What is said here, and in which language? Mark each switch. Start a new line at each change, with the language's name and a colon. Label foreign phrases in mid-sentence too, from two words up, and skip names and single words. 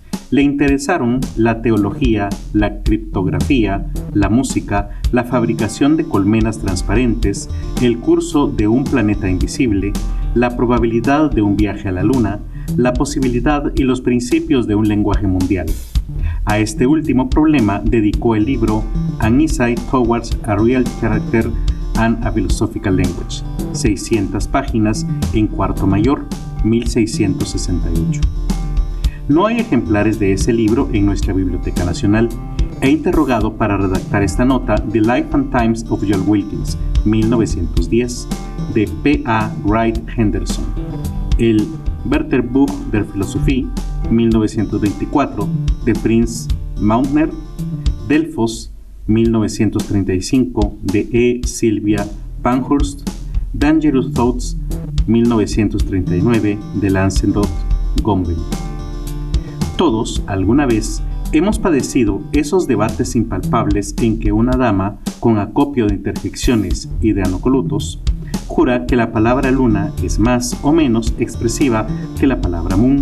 Spanish: Le interesaron la teología, la criptografía, la música, la fabricación de colmenas transparentes, el curso de un planeta invisible, la probabilidad de un viaje a la Luna, la posibilidad y los principios de un lenguaje mundial. A este último problema dedicó el libro An Insight Towards a Real Character and a Philosophical Language, 600 páginas en cuarto mayor, 1668. No hay ejemplares de ese libro en nuestra Biblioteca Nacional. He interrogado para redactar esta nota The Life and Times of John Wilkins, 1910, de P. A. Wright Henderson. El Wörterbuch der Philosophie, 1924, de Prince Mauntner. Delfos, 1935, de E. Sylvia Pankhurst. Dangerous Thoughts, 1939, de Lancelot Gomben. Todos, alguna vez, hemos padecido esos debates impalpables en que una dama, con acopio de interjecciones y de anacolutos, jura que la palabra luna es más o menos expresiva que la palabra moon.